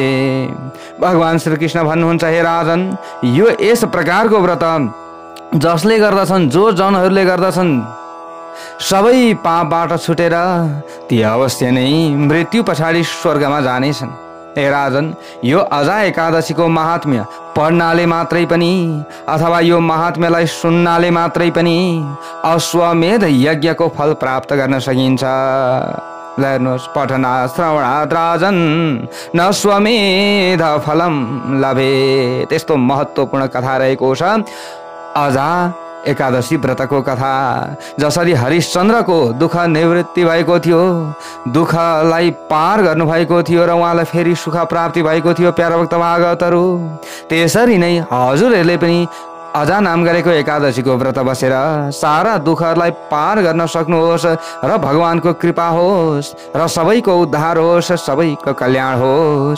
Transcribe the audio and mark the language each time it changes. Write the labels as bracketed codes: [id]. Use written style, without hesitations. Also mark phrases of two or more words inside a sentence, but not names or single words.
[ne] भगवान श्रीकृष्ण भन्नुहुन्छ, हे राजन, यो यस प्रकारको व्रत जसले गर्दछन्, जो जनहरूले गर्दछन्, सबै पापबाट छुटेर ती अवश्य नै मृत्यु पछाडि स्वर्गमा जानेछन्। हे राजन, यो अजा एकादशीको महात्म्य पढ्नाले मात्रै पनि अथवा यो महात्म्यलाई सुन्नाले मात्रै पनि अश्वमेध यज्ञको फल प्राप्त गर्न सकिन्छ। ल हेर्नुहोस्, [sa] पठना श्रवणात् राजन न स्वमेध फलम लभे। [ne] त्यस्तो महत्त्वपूर्ण कथा रहेको छ अजा एकादशी व्रतको कथा। जसरी हरिश्चन्द्रको दुःख निवृत्ति भएको थियो, दुःखलाई पार गर्नुभएको थियो र उहाँलाई फेरि सुख प्राप्ति भएको थियो प्यारा भक्त भागवतहरू, त्यसरी नै हजुरहरूले पनि अजा नाम गरेको एकादशीको व्रत बसेर सारा दुःखहरूलाई पार गर्न सक्नुहोस् र भगवानको कृपा होस् र सबैको उद्धार होस्, सबैको कल्याण होस्।